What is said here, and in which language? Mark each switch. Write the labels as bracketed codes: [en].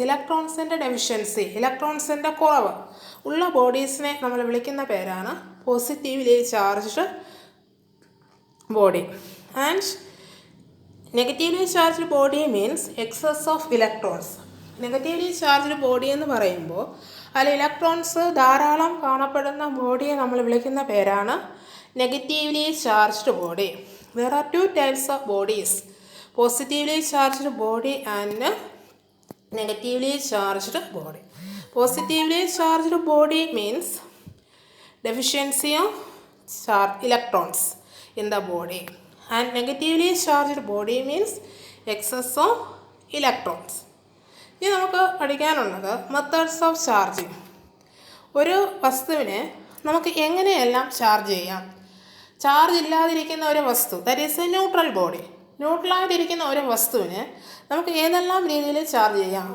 [ml] ഇലക്ട്രോൺസിൻ്റെ deficiency, ഇലക്ട്രോൺസിൻ്റെ കുറവ് ഉള്ള ബോഡീസിനെ നമ്മൾ വിളിക്കുന്ന പേരാണ് positively charged body. [en] And negatively charged body means excess of electrons. [ml] Negatively charged body എന്ന് പറയുമ്പോൾ അതിൽ ഇലക്ട്രോൺസ് ധാരാളം കാണപ്പെടുന്ന ബോഡിയെ നമ്മൾ വിളിക്കുന്ന പേരാണ് negatively charged body. [en] There are two types of bodies, positively charged body and negatively charged body. Positively charged body means deficiency of electrons in the body, and negatively charged body means excess of electrons. [ml] ഇനി നമുക്ക് പഠിക്കാനുള്ളത് methods of charging. ഒരു വസ്തുവിനെ നമുക്ക് എങ്ങനെയെല്ലാം charge ചെയ്യാം. Charge ഇല്ലാതിരിക്കുന്ന ഒരു വസ്തു, [en] That is a neutral body. [ml] ന്യൂട്രലായിട്ടിരിക്കുന്ന ഒരു വസ്തുവിനെ നമുക്ക് ഏതെല്ലാം രീതിയിൽ ചാർജ് ചെയ്യാം.